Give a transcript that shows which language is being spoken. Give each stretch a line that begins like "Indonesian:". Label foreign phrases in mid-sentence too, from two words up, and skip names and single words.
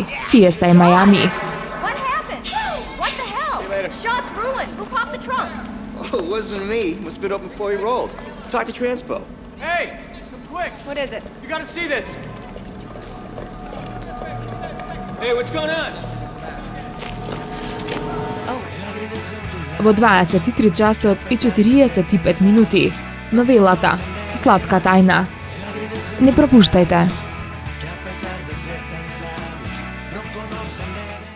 English: CSI Miami. What happened? What the hell? Shot's ruined. Who popped the trunk? Oh, it wasn't me. Must have been up before he rolled. Talk to Transpo. Hey, come quick. What is it? You gotta see this. Hey, what's going on?
Macedonian: Во 23 часот и 45 минути. Новелата Сладка тајна. Не пропуштајте.